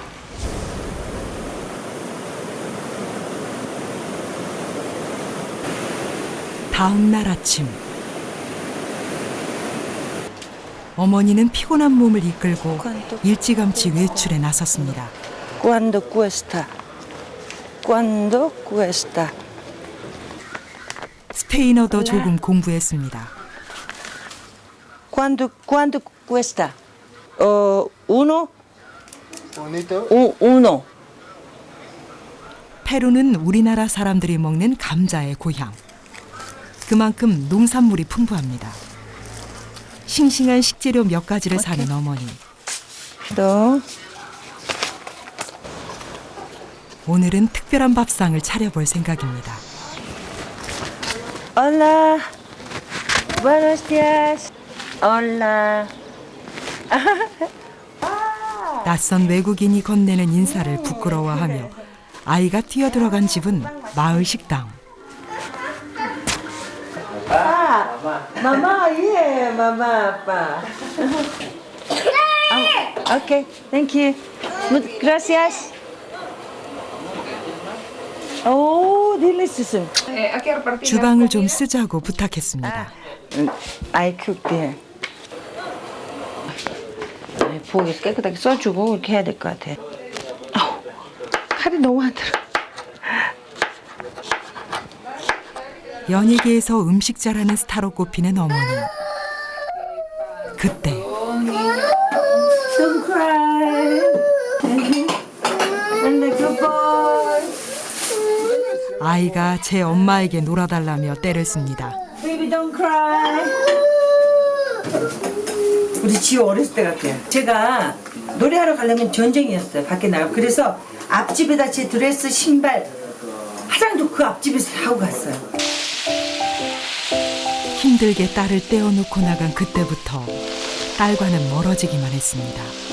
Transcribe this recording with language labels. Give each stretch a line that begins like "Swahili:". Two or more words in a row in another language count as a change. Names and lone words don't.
Korean: 다음 날 아침 어머니는 피곤한 몸을 이끌고 일찌감치 외출에 나섰습니다.
Spanish: Cuando cuesta? Cuando cuesta?
Korean: 스페인어도 조금 공부했습니다.
Spanish: Cuando cuesta? Uno? Uno.
Korean: 페루는 우리나라 사람들이 먹는 감자의 고향. 그만큼 농산물이 풍부합니다. 싱싱한 식재료 몇 가지를 사는 어머니. 또 오늘은 특별한 밥상을 차려볼 생각입니다.
Spanish: Hola. Buenos días. Hola.
Korean: 낯선 외국인이 건네는 인사를 부끄러워하며 아이가 뛰어들어간 집은 마을 식당.
Spanish: Mamá, yeah, mamá, papá.
English: Okay, thank you.
Spanish: Gracias.
English: Oh, delicious.
Korean: 주방을 좀 쓰자고 부탁했습니다.
English: I cook there.
Korean: 부엌에 깨끗하게 써주고 이렇게 해야 될 것 같아. 칼이 너무 안 들어. 연예계에서 음식 잘하는 스타로 꼽히는 어머니. 그때
English: Don't cry. And the good boy.
Korean: 아이가 제 엄마에게 놀아달라며 떼를 씁니다.
English: Baby, don't cry.
Korean: 우리 지호 어렸을 때 같아요. 제가 노래하러 가려면 전쟁이었어요. 밖에 나가고. 그래서 앞집에다 제 드레스, 신발, 화장도 그 앞집에서 하고 갔어요. 힘들게 딸을 떼어놓고 나간 그때부터 딸과는 멀어지기만 했습니다.